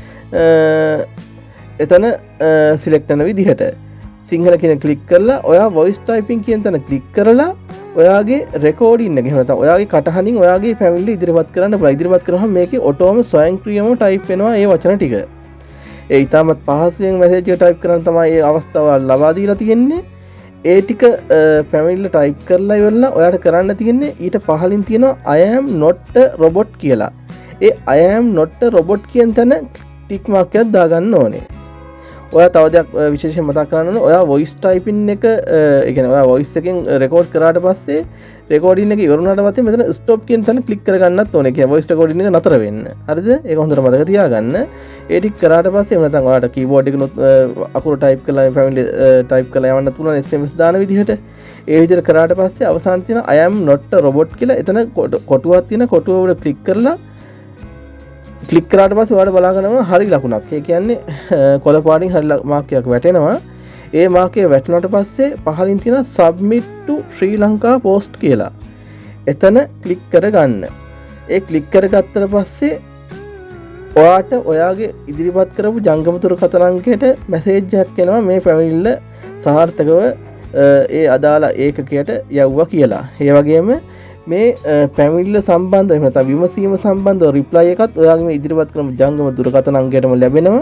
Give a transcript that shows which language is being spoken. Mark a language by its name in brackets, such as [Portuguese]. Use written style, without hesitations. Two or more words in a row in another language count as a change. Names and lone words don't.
[Sinhala] එතන සිලෙක්ට් කරන විදිහට සිංහල කියන ක්ලික් කරලා ඔයා [English] voice typing [Sinhala] කියන තැන ක්ලික් කරලා ඔයාගේ රෙකෝඩින් එක එහෙම නැත්නම් ඔයාගේ කටහඬින් ඔයාගේ පැමිණිල්ල ඉදිරිපත් කරන්න පුළුවන්. ඉදිරිපත් කරාම මේකේ ඔටෝම ස්වයංක්‍රීයව ටයිප් වෙනවා මේ වචන ටික. ඒ ඉතාමත් පහසුවෙන් මැසේජ් එක ටයිප් කරන්න තමයි මේ අවස්ථාව ලබා දීලා තියෙන්නේ. ඒ ටික පැමිණිල්ල ටයිප් කරලා ඉවරලා ඔයාට කරන්න තියෙන්නේ ඊට පහලින් තියෙනවා [English] I am not a robot [Sinhala] කියලා. ඒ [English] I am not a robot [Sinhala] කියන තැන [English] tick mark [Sinhala] එකක් දාගන්න ඕනේ. ඔයා තව දෙයක් විශේෂයෙන් මතක් කරගන්න ඕනේ. ඔයා [English] voice typing [Sinhala] එක ඒ කියන්නේ ඔයා වොයිස් එකෙන් රෙකෝඩ් කරාට පස්සේ රෙකෝඩින් එක ඉවර වුණාට පස්සේ මෙතන ස්ටොප් කියන තැන ක්ලික් කරගන්නත් ඕනේ. ඒ කියන්නේ [English] voice recording [Sinhala] එක නතර වෙන්න. හරිද? ඒක හොඳට මතක තියාගන්න. ඒ ටික කරාට පස්සේ එහෙම නැත්නම් ඔයාලට කීබෝඩ් එකනොත් අකුරු ටයිප් කරලා [English] family type [Sinhala] කරලා යවන්න පුළුවන් SMS දාන විදිහට. ඒ විදිහට කරාට පස්සේ අවසානයේ තියෙන [English] I am not a robot [Sinhala] කියලා එතන කොටුවක් තියෙන කොටුව උඩ ක්ලික් කරලා ක්ලික් කරාට පස්සේ ඔයාලට බලා ගන්නවා හරි ලකුණක්. ඒ කියන්නේ කොළ පාටින් හරි මාර්කයක් වැටෙනවා. ඒ මාර්කය වැටුණාට පස්සේ පහලින් තියෙන [English] submit to Sri Lanka post [Sinhala] කියලා. එතන ක්ලික් කරගන්න. ඒ ක්ලික් කරගත්තට පස්සේ ඔයාට ඔයාගේ ඉදිරිපත් කරපු ජංගම දුරකථන අංකයට මැසේජ් එකක් එනවා මේ පැමිණිල්ල සාර්ථකව ඒ අදාළ ඒකකයට යවුවා කියලා. ඒ වගේම මේ පැමිණිල්ල සම්බන්ධව එහෙම නැත්නම් විමසීම සම්බන්ධව රිප්ලයි එකත් ඔයාගේ මේ ඉදිරිපත් කරපු ජංගම දුරකථන අංකයටම ලැබෙනවා.